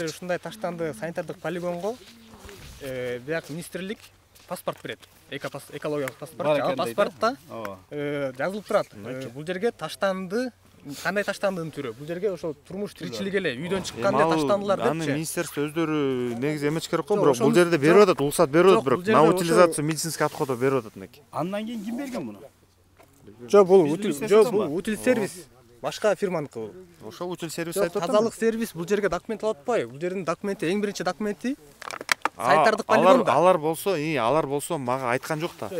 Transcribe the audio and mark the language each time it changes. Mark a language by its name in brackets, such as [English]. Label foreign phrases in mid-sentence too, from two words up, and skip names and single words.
[Kyrgyz] Ушундай таштанды санитардык полигонго бияк министрлик паспорт берет. Экологиялык паспорт. Паспортта жазылып турат. Бул жерге таштанды, кандай таштандынын түрү. Бул жерге ошол турмуш тиричилик эле үйдөн чыкканда таштандылар депчи. Аны министерство өздөрү негизи эмеш керек го, бирок бул жерде берип атат, уруксат берип атат, бирок [Russian] на утилизацию медицинский отходов [Kyrgyz] берип атат неки. Андан кийин ким берген муну? Жок, бул утил сервис. Башка фирманыкы бул. Ошол утил сервис айтып атат. Тазалык сервис бул жерге документ алып атпайбы? Бул жердин документи, эң биринчи документи санитардык полигонда. Алар болсо мага айткан жок да.